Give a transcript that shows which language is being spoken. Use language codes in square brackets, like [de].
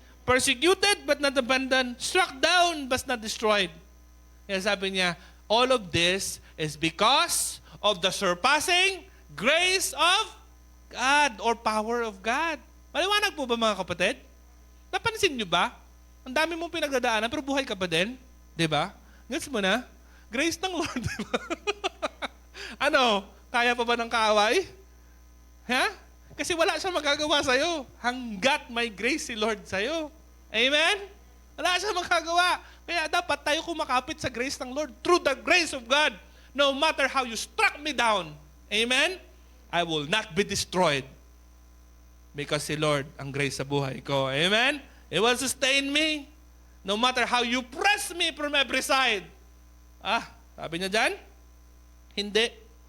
[en] Persecuted but not abandoned. Struck down but not destroyed. Kaya sabi niya, all of this is because of the surpassing grace of God or power of God. [tl] Maliwanag po ba mga kapatid? Napansin niyo ba? Ang dami mong pinagdadaanan pero buhay ka pa din. Diba? Gets mo na? Grace ng Lord. Diba? Ano? Kaya pa ba ng kaaway? Ha? Kasi wala siyang magagawa sa'yo. Hanggat may grace si Lord sa'yo. Amen? Wala siyang magagawa. Kaya dapat tayo kumakapit sa grace ng Lord. [en] Through the grace of God. No matter how you struck me down. Amen? I will not be destroyed. Because si Lord ang grace sa buhay ko. Amen? It will sustain me. No matter how you press me from every side. Sabi niya dyan, hindi.